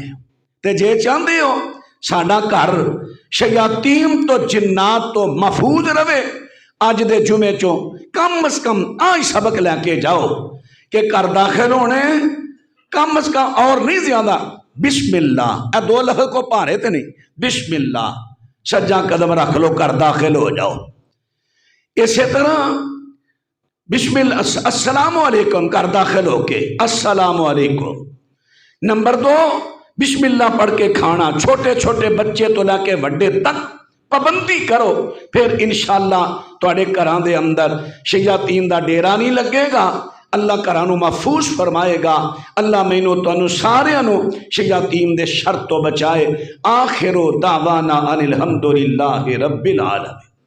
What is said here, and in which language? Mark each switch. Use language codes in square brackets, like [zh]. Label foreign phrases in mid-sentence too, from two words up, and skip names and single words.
[pa] ਤੇ ਜੇ ਚਾਹਤੇ ਹੋ ਸਾਡਾ ਘਰ ਸ਼ਯਾਤੀਨ ਤੋ ਜਿੰਨਾਤ ਤੋ ਮਹਫ਼ੂਜ਼ ਰਵੇ, ਅਜ ਦੇ ਜੁਮੇ ਚੋਂ ਕਮ ਅਜ਼ ਕਮ ਆਜ ਸਬਕ ਲੈਕੇ ਜਾਓ ਕਿ ਘਰ ਦਾਖ਼ਿਲ ਹੋਣੇ ਕਮ ਅਜ਼ ਕਮ ਔਰ ਨਹੀਂ ਜ਼ਿਆਦਾ ਬਿਸਮਿੱਲਾਹ। ਏ ਦੋ ਲਫ਼ਜ਼ ਕੋ ਭਾਰੇ ਤੇ ਨਹੀਂ, ਬਿਸਮਿੱਲਾਹ, ਸੱਜਾ ਕਦਮ ਰੱਖ ਲੋ, ਘਰ ਦਾਖ਼ਿਲ ਹੋ ਜਾਓ। ਇਸੀ ਤਰ੍ਹਾ [ar] بسم الله السلام عليكم, [pa] ਘਰ ਦਾਖ਼ਿਲ ਹੋਕੇ [ar] السلام عليكم. [pa] ਨੰਬਰ 2 ਬਿਸਮਿੱਲਾਹ ਪੜ੍ਹ ਕੇ ਖਾਣਾ, ਛੋਟੇ ਛੋਟੇ ਬੱਚੇ ਤੋ ਲੈਕੇ ਵੱਡੇ ਤਕ ਪਾਬੰਦੀ ਕਰੋ, ਫਿਰ ਇੰਸ਼ਾਅੱਲਾਹ ਤੁਹਾਡੇ ਘਰਾਂ ਦੇ ਅੰਦਰ ਸ਼ਯਾਤੀਨ ਦਾ ਡੇਰਾ ਨਹੀਂ ਲੱਗੇਗਾ। ਅੱਲਾਹ ਘਰਾਂ ਨੂੰ ਮਹਫ਼ੂਜ਼ ਫ਼ਰਮਾਏਗਾ। ਅੱਲਾਹ ਮੈਨੂੰ ਤੁਹਾਨੂੰ ਸਾਰਿਆਂ ਨੂੰ ਸ਼ਯਾਤੀਨ ਦੇ ਸ਼ਰ ਤੋ ਬਚਾਏ। [ar] آخر دعوانا أن الحمد لله رب العالمين.